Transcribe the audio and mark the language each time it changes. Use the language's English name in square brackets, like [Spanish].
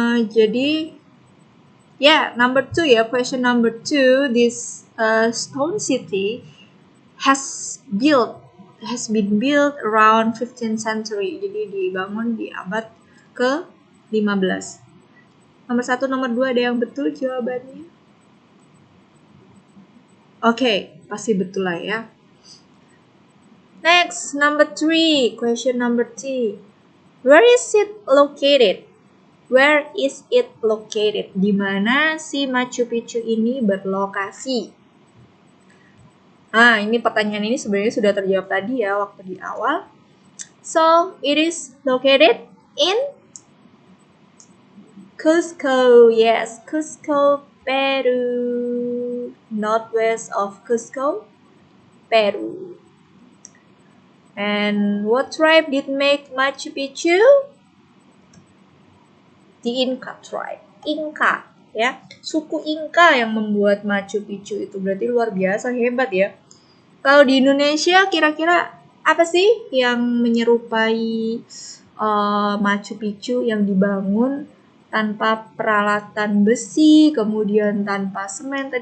[English] Jadi number 2 ya, question number 2, this Stone City has been built around 15th century, [Indonesian] jadi dibangun di abad ke-15. Nomor 1, nomor 2 ada yang betul jawabannya? Oke, pasti betul lah ya. [English] Next, number 3, question number 3. Where is it located? Where is it located? [Indonesian] Di mana si Machu Picchu ini berlokasi? Ini pertanyaan ini sebenarnya sudah terjawab tadi ya waktu di awal. [English] So, it is located in Cusco. Yes, Cusco, Peru. Northwest of Cusco, Peru. And what tribe did make Machu Picchu? The Inca tribe. Inca ya. [Indonesian] Suku Inca yang membuat Machu Picchu itu, berarti luar biasa hebat ya. Kalau di Indonesia kira-kira apa sih yang menyerupai Machu Picchu yang dibangun tanpa peralatan besi, kemudian tanpa semen?